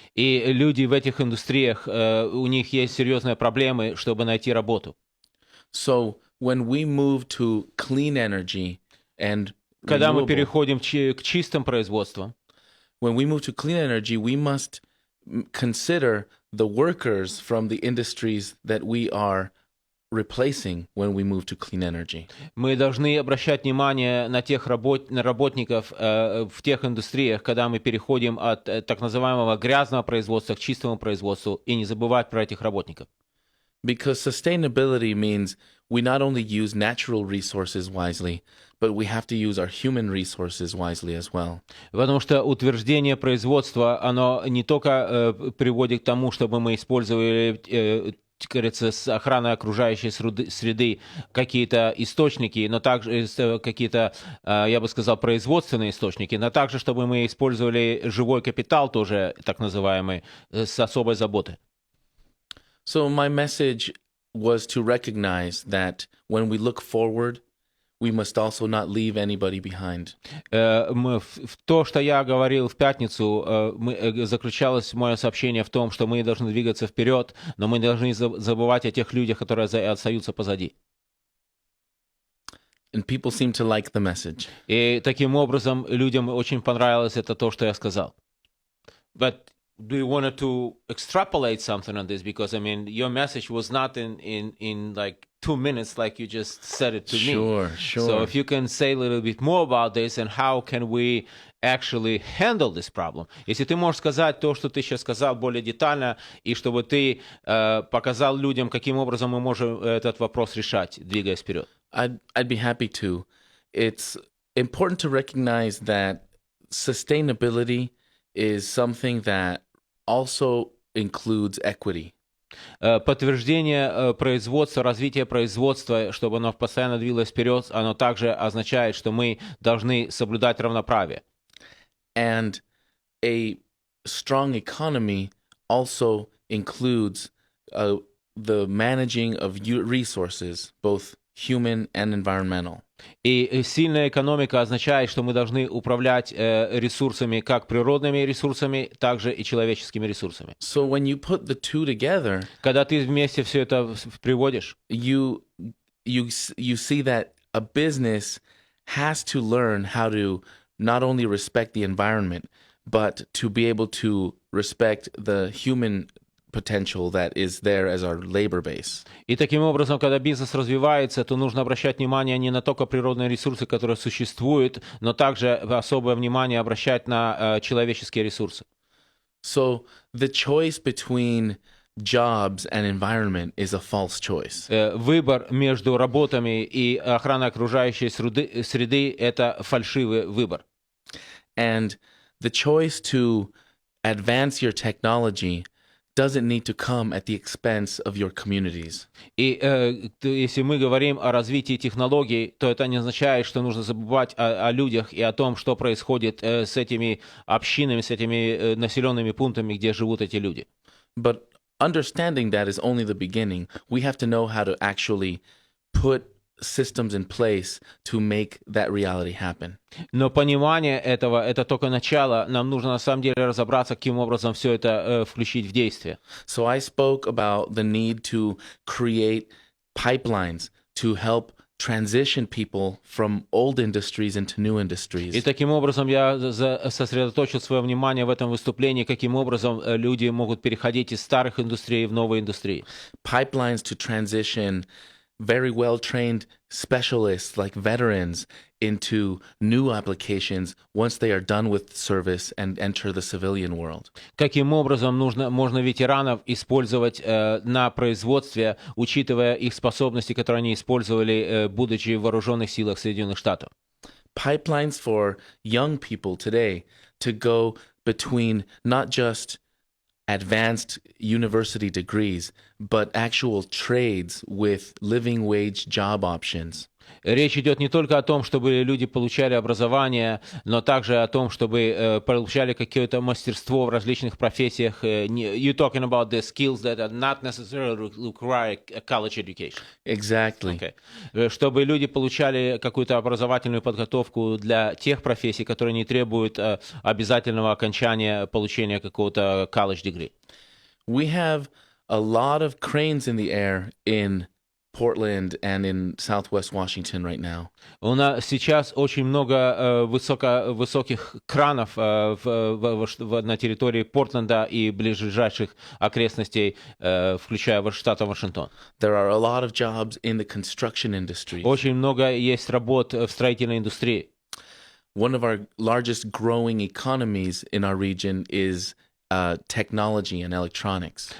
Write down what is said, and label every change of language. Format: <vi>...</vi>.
<ru>И люди в этих индустриях, у них есть серьезные проблемы, чтобы найти работу.</ru> <en>So when we move to clean energy and</en> <ru>Когда мы</ru> <en>renewable,</en> <ru>переходим к чистым производствам,</ru> <en>when we move to clean energy, we must consider the workers from the industries that we are replacing when we move to clean energy.</en> <ru>мы должны обращать внимание на тех работников в тех индустриях, когда мы переходим от так называемого грязного производства к чистому производству, и не забывать про этих работников.</ru> <en>Because sustainability means we not only use natural resources wisely, but we have to use our human resources wisely as well.</en> <ru>Потому что утверждение производства, оно не только приводит к тому, чтобы мы использовали, как говорится, с охраной окружающей среды какие-то источники, но также какие-то, я бы сказал, производственные источники, но также, чтобы мы использовали живой капитал тоже, так называемый, с особой заботой.</ru> <en>So my message was to recognize that when we look forward, we must also not leave anybody behind.</en> <ru>То, что я говорил в пятницу, заключалось мое сообщение в том, что мы должны двигаться вперед, но мы должны забывать о тех людях, которые остаются позади.</ru> <en>And people seem to like the message.</en> <ru>И таким образом людям очень понравилось это то, что я сказал.</ru> <en>But do you want to extrapolate something on this? Because, I mean, your message was not in like 2 minutes like you just said it to me. Sure. So if you can say a little bit more about this and how can we actually handle this problem?</en> <ru>Если ты можешь сказать то, что ты сейчас сказал, более детально, и чтобы ты показал людям, каким образом мы можем этот вопрос решать, двигаясь вперед.</ru> <en>I'd be happy to. It's important to recognize that sustainability is something that also includes equity.</en> <ru>Подтверждение производства, развитие производства, чтобы оно постоянно двигалось вперед, оно также означает, что мы должны соблюдать равноправие.</ru> <en>And a strong economy also includes the managing of resources, both human and environmental.</en> <ru>И сильная экономика означает, что мы должны управлять ресурсами, как природными ресурсами, также и человеческими ресурсами.</ru> <en>So when you put the two together,</en> <ru>когда ты вместе все это приводишь,</ru> <en>you see that a business has to learn how to not only respect the environment, but to be able to respect the human potential that is there as our labor base.</en> <ru>И таким образом, когда бизнес развивается, то нужно обращать внимание не на только природные ресурсы, которые существуют, но также особое внимание обращать на человеческие ресурсы.</ru> <en>So the choice between jobs and environment is a false choice.</en> <ru>Выбор между работами и охраной окружающей среды – это фальшивый выбор.</ru> <en>And the choice to advance your technology doesn't need to come at the expense of your communities.</en> <ru>И если мы говорим о развитии технологий, то это не означает, что нужно забывать о людях и о том, что происходит с этими общинами, с этими населенными пунктами, где живут эти люди.</ru> <en>But understanding that is only the beginning. We have to know how to actually put systems in place to make that reality happen.</en> <ru>Но понимание этого – это только начало. Нам нужно на самом деле разобраться, каким образом все это включить в действие.</ru> <en>So I spoke about the need to create pipelines to help transition people from old industries into new industries.</en> <ru>И таким образом я сосредоточил свое внимание в этом выступлении, каким образом люди могут переходить из старых индустрий в новые индустрии.</ru> <en>Pipelines to transition very well-trained specialists like veterans into new applications once they are done with service and enter the civilian world.</en> <ru>Каким образом можно ветеранов использовать на производстве, учитывая их способности, которые они использовали, будучи в вооруженных силах Соединенных Штатов?</ru> <en>Pipelines for young people today to go between not just advanced university degrees, but actual trades with living wage job options.</en> <ru>Речь идет не только о том, чтобы люди получали образование, но также о том, чтобы получали какое-то мастерство в различных профессиях.</ru> <en>You're talking about the skills that are not necessarily require a college education. Exactly. Okay.</en> <ru>Чтобы люди получали какую-то образовательную подготовку для тех профессий, которые не требуют обязательного окончания получения какого-то</ru> <en>college degree. We have a lot of cranes in the air in Portland and in Southwest Washington right now.</en> <ru>У нас сейчас очень много высоких кранов на территории Портленда и ближайших окрестностей, включая штат Вашингтон.</ru> <en>There are a lot of jobs in the construction industry.</en> <ru>Очень много есть работ в строительной индустрии.</ru> <en>One of our largest growing economies in our region is technology and electronics.</en>